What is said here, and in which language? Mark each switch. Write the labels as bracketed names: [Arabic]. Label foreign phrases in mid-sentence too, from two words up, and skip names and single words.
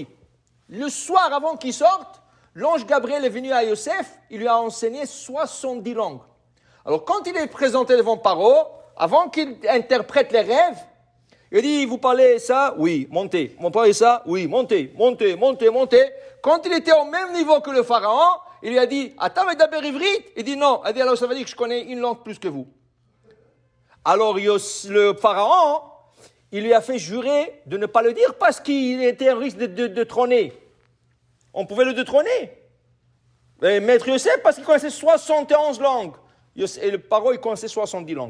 [French] Le soir avant qu'il sorte, l'ange Gabriel est venu à Yosef, il lui a enseigné 70 langues. Alors quand il est présenté devant Paro, avant qu'il interprète les rêves, il dit, vous parlez ça? Oui, montez. Vous parlez ça? Oui, montez. Quand il était au même niveau que le pharaon, il lui a dit, [Hebrew] אתה מדבר עברית? [French] Il dit non. Il dit, alors ça veut dire que je connais une langue plus que vous. Alors le pharaon, il lui a fait jurer de ne pas le dire parce qu'il était en risque de trôner. On pouvait le détrôner. Et Maître Yosef, parce qu'il connaissait 71 langues. Et le pharaon, il connaissait 70 langues.